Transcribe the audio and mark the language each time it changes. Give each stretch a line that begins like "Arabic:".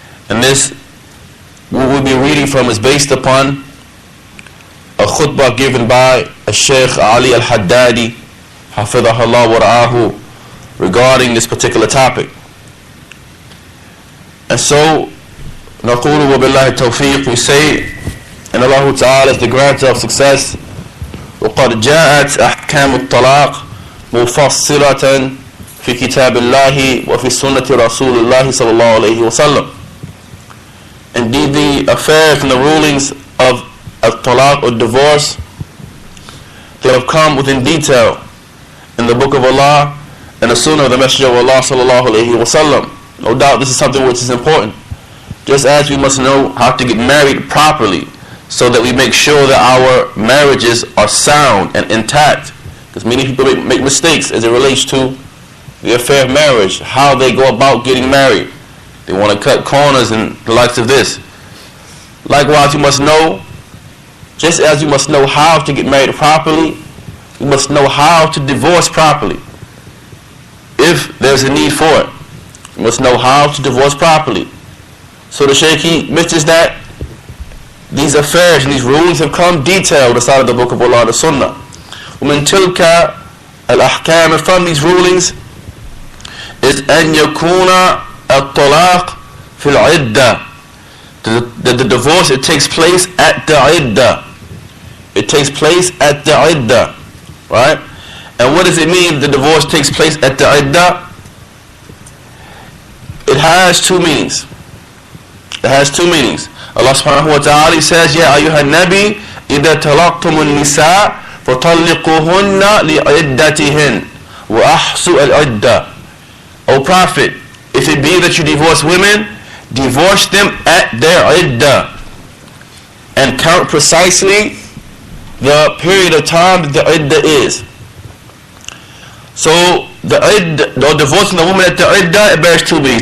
English: And this, what we'll be reading from, is based upon a khutbah given by Sheikh Ali al-Haddadi, hafidhahullah wa ra'ahu, regarding this particular topic. And so,
Arabic: نقول وبالله التوفيق,
English: we say, and Allah Ta'ala is the grantor of success.
Arabic: وقد جاءت أحكام الطلاق مفصلة في كتاب الله وفي سنة رسول الله صلى الله عليه وسلم.
English: Indeed, the affairs and the rulings of al-talaq or divorce, they have come within detail in the Book of Allah and the Sunnah of the Masjid of Allah sallallahu alayhi wa sallam. No doubt this is something which is important. Just as we must know how to get married properly so that we make sure that our marriages are sound and intact. Because many people make mistakes as it relates to the affair of marriage, how they go about getting married. They want to cut corners and the likes of this. Likewise, you must know, just as you must know how to get married properly, you must know how to divorce properly. If there's a need for it, you must know how to divorce properly. So the Shaykh, he mentions that these affairs and these rulings have come detailed inside of the Book of Allah and the Sunnah.
Arabic: ومن تلك الأحكام,
English: and from these rulings is
Arabic: أن يكون الطلاق في العدة.
English: The divorce, it takes place at the iddah. It takes place at the iddah, right? And what does it mean the divorce takes place at the iddah? It has two meanings. It has two meanings. Allah subhanahu wa ta'ala says,
Arabic: يَا أَيُّهَا النَّبِي إِذَا تَلَقْتُمُ النِّسَاءَ فَطَلِّقُوهُنَّ لِعِدَّتِهِنَّ وَأَحْصُوا الْعِدَّةِ.
English: O Prophet, if it be that you divorce women, divorce them at their iddah and count precisely the period of time that the iddah is. So the iddah, or divorcing the woman at the iddah, it bears two meanings.